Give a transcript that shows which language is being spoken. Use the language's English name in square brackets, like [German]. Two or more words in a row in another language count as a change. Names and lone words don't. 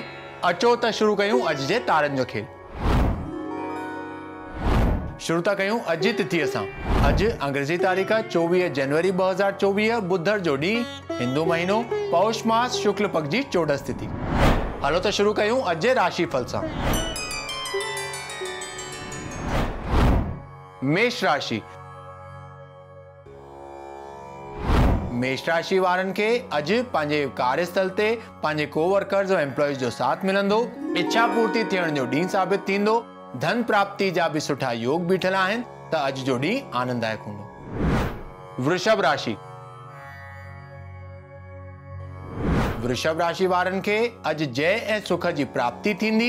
[Sindhi] अचो त शुरू कयूं अॼु जे तारनि जो खेल। शुरू था कयूं अॼु जी तिथीअ सां। अॼु अंग्रेजी तारीख़ 24 जनवरी 2024 बुधर जो ॾींहुं, हिंदू महीनो पौष मास शुक्ल पक्ष जी चोॾस तिथि। हलो त शुरू कयूं अॼु जे राशिफल सां। मेष राशि। मेष राशि वारनि खे अॼु पंहिंजे कार्यस्थल ते पंहिंजे कोवर्कर्स और एम्प्लॉइज जो साथ मिलंदो। इच्छा पूर्ति थियण जो ॾींहुं साबित थींदो। धन प्राप्ति जा भी सुठा योग बीठल आहिनि त अॼु जो ॾींहुं आनंददायक हूंदो। वृषभ राशि। वृषभ राशि वारनि खे अॼु जय ऐं सुख जी प्राप्ति थींदी।